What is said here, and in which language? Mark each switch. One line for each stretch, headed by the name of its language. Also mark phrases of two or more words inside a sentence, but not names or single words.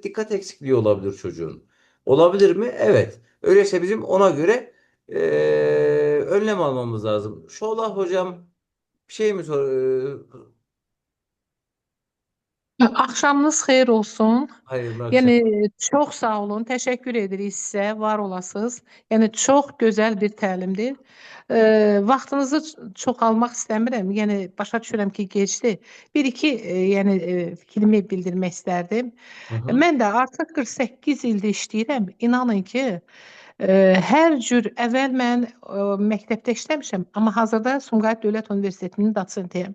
Turkish: Dikkat eksikliği olabilir çocuğun. Olabilir mi? Evet. Öyleyse bizim ona göre önlem almamız lazım. Şolah hocam bir şey mi sor?
Azerbaijani: Axşamınız xeyir olsun.
Turkish: Hayırlı akşam.
Azerbaijani: Yəni çox sağ olun, təşəkkür edirik sizə, var olasınız. Yəni çox gözəl bir təlimdir. Vaxtınızı çox almaq istəmirəm. Yəni başa düşürəm ki, gecdir. Bir-iki yəni fikrimi bildirmək istərdim. Hı hı. Mən də artıq 48 ildir işləyirəm. İnanın ki, hər cür əvvəl mən məktəbdə işləmişəm, amma hazırda Sumqayıt Dövlət Universitetinin dosentiyəm.